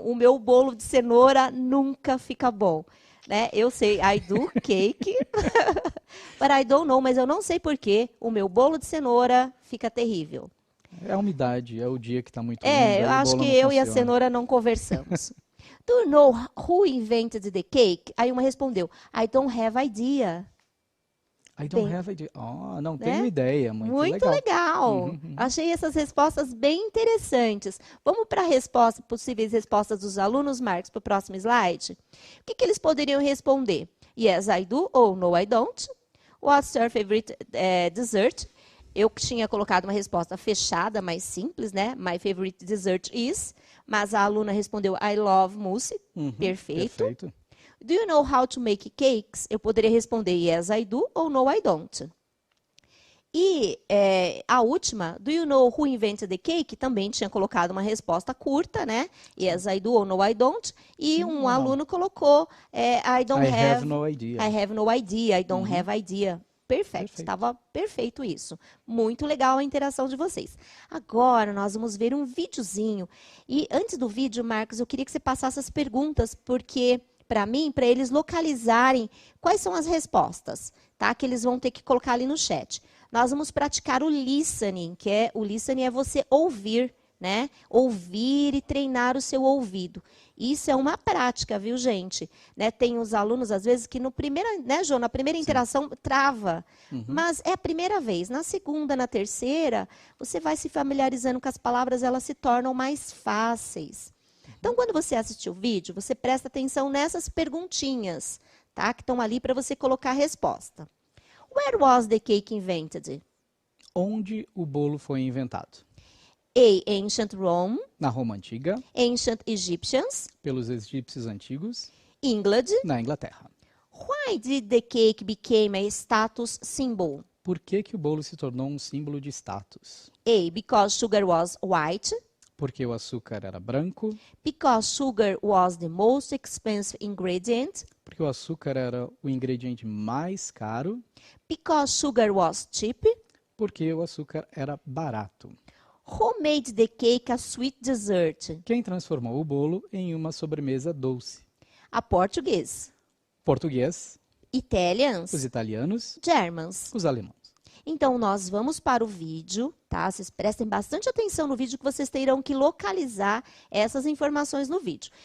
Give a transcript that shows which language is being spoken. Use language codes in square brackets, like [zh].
[pt] O meu bolo de cenoura nunca fica bom. Né? Eu sei, [en] I do cake, but I don't know, [pt] mas eu não sei por que o meu bolo de cenoura fica terrível. É a umidade, é o dia que está muito lindo. Eu acho que eu e a cenoura não conversamos. [en] Do you know who invented the cake? [pt] Aí uma respondeu, [en] I don't have idea. I don't have idea. [pt] Não tenho ideia. Muito legal. Achei essas respostas bem interessantes. Vamos para a possíveis respostas dos alunos, Marcos, para o próximo slide. O que eles poderiam responder? [en] Yes, I do [pt] ou [en] no, I don't. What's your favorite dessert? [pt] Eu tinha colocado uma resposta fechada, mais simples, né? [en] My favorite dessert is. [pt] Mas a aluna respondeu, [en] I love mousse. [pt] Perfeito. [en] Do you know how to make cakes? [pt] Eu poderia responder [en] yes, I do [pt] ou [en] no, I don't. [pt] E a última, [en] do you know who invented the cake? [pt] Também tinha colocado uma resposta curta, né? [en] Yes, I do [pt] ou [en] no, I don't. [pt] E um aluno colocou [en] I have no idea. I have no idea, I don't have idea. [pt] Perfeito, estava perfeito isso. Muito legal a interação de vocês. Agora nós vamos ver um videozinho. E antes do vídeo, Marcos, eu queria que você passasse as perguntas, porque para mim, para eles localizarem quais são as respostas, tá? Que eles vão ter que colocar ali no chat. Nós vamos praticar o listening, o listening é você ouvir, né? Ouvir e treinar o seu ouvido. Isso é uma prática, viu, gente? Né? Tem os alunos, às vezes, que no primeiro, né, João, na primeira interação trava. Mas é a primeira vez. Na segunda, na terceira, você vai se familiarizando com as palavras, elas se tornam mais fáceis. Então, quando você assistir o vídeo, você presta atenção nessas perguntinhas, tá? Que estão ali para você colocar a resposta. [en] Where was the cake invented? [pt] Onde o bolo foi inventado? [en] A. Ancient Rome. [pt] Na Roma Antiga. [en] Ancient Egyptians. [pt] Pelos egípcios antigos. [en] England. [pt] Na Inglaterra. [en] Why did the cake become a status symbol? [pt] Por que o bolo se tornou um símbolo de status? [en] A. Because sugar was white. [pt] Porque o açúcar era branco. [en] Because sugar was the most expensive ingredient. [pt] Porque o açúcar era o ingrediente mais caro. [en] Because sugar was cheap. [pt] Porque o açúcar era barato. [en] Who made the cake a sweet dessert? [pt] Quem transformou o bolo em uma sobremesa doce? A português. Português. [en] Italians. [pt] Os italianos. [en] Germans. [pt] Os alemães. Então, nós vamos para o vídeo, tá? Vocês prestem bastante atenção no vídeo, que vocês terão que localizar essas informações no vídeo.